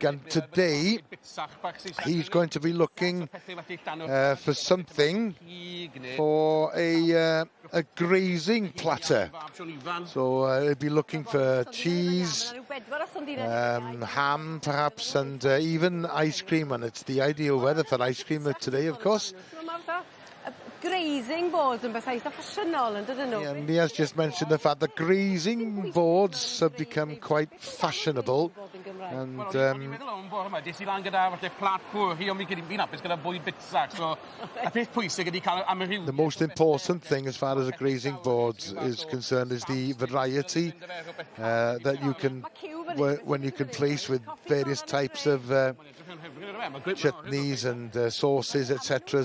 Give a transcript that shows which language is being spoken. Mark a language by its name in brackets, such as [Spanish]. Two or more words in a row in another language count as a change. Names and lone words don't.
[English] And today he's going to be looking for something for a grazing platter. So he'll be looking for cheese, ham perhaps, and even ice cream. And it's the ideal weather for ice cream today, of course. Grazing boards [Welsh] yn bethau eitha ffasiynol yn dydyn nhw. [English] And Nia's just mentioned the fact that grazing boards have become quite fashionable. And the most important thing as far as a grazing board is concerned is the variety that you can, when you can place with various types of chutneys and sauces, etc.